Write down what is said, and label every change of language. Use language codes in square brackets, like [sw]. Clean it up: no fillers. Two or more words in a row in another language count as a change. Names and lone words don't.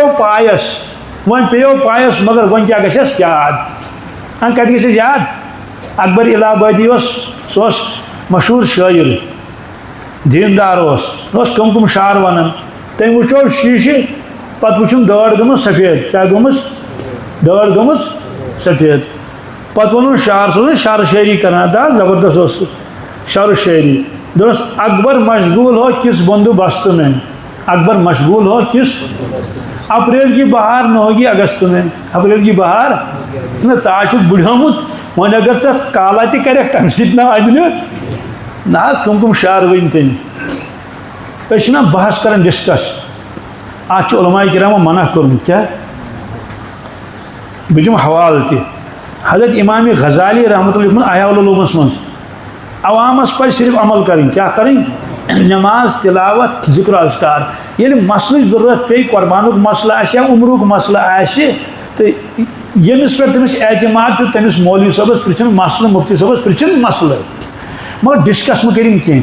[ks] پیٚیو پایس مگر وۄنۍ کیٛاہ گژھٮ۪س یاد کتہِ گژھٮ۪س یاد اکبر الہ آبادی اوس سُہ اوس مشہوٗر شٲعر دیندار اوس کم شعر ونان تٔمۍ وٕچھو شیٖشہِ پتہٕ وٕچھُم دٲر گٔمٕژ سفید کیٛاہ گٔمٕژ دٲر گٔمٕژ سفید پتہٕ ووٚنُن شعر سُہ اوس شعر شٲعری کران دا زبردست اوس سُہ شعر شٲعری دوٚپنس [ur] اکبر مشغول ہو کس بندوبست میں اکبر مشغول ہو کس اپریل کی بہار نہ ہوگی اگست میں اپریل کی بہار نہ [ks] ژٕ چھُکھ بُڈیومُت وۄنۍ اگر ژٕ اتھ کالا تہِ کرکھ تمہِ سۭتۍ نہ اَنہِ نہ حظ کم شعر ؤنۍ تٔمۍ أسۍ چھِنہ بحث کران ڈسکس اتھ چھُ علماء کرامو منع کوٚرمُت کیٛاہ بہٕ دِمہٕ حوالہٕ تہِ حضرت امام غزالی رحمۃ اللہ لیکھمُت احیاء العلومس منٛز عوامس پزِ صرف عمل کرٕنۍ کیٛاہ کرٕنۍ نماز تلاوت ذکر اذکار ییٚلہِ مسلٕچ ضروٗرت پیٚیہِ قۄربانُک مسلہٕ آسہِ یا عمرُک مسلہٕ آسہِ تہٕ ییٚمِس پٮ۪ٹھ تٔمِس اعتماد چھُ تٔمِس مولوی صٲبس پرٛژھِن مسلہٕ مُفتی صٲبس پرٛژھِن مسلہٕ مگر ڈسکس مہٕ کٔرِنۍ کینٛہہ